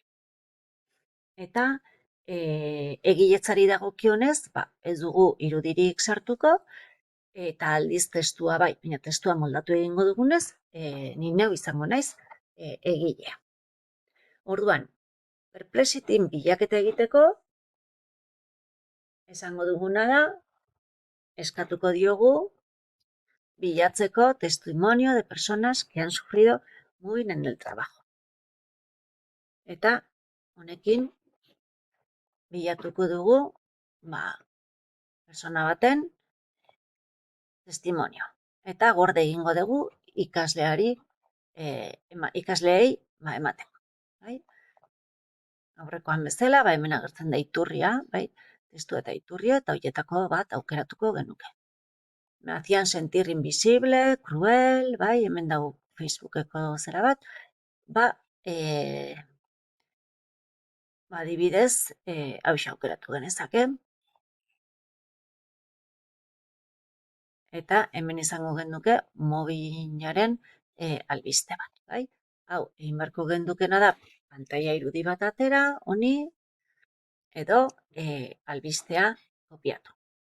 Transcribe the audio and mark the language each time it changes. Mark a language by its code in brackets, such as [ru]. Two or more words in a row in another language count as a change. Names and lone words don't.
[eu] Eta egiletzari dagokionez, ez dugu irudirik sartuko, eta aldiz testua baina testua moldatu egingo dugunez, ni neu izango naiz egilea. Orduan, Perplexityn bilaketa egiteko, esango duguna da, eskatuko diogu bilatzeko [es] testimonio de personas que han sufrido bullying en el trabajo. [eu] Eta honekin bilatuko dugu persona baten testimonio. Eta gorde egingo dugu ikasleei emateko. Aurrekoan bezala, hemen agertzen da iturria, testu eta iturria, eta horietako bat aukeratuko genuke. [es] Me hacían sentir invisible, cruel, [eu] hemen dago Facebookeko zera bat, adibidez, hau aukeratu genezake, eta hemen izango genuke mobilaren albiste bat, Hau, egin beharko gendukena da, pantaila irudi bat atera, honi, edo albistea kopiatu,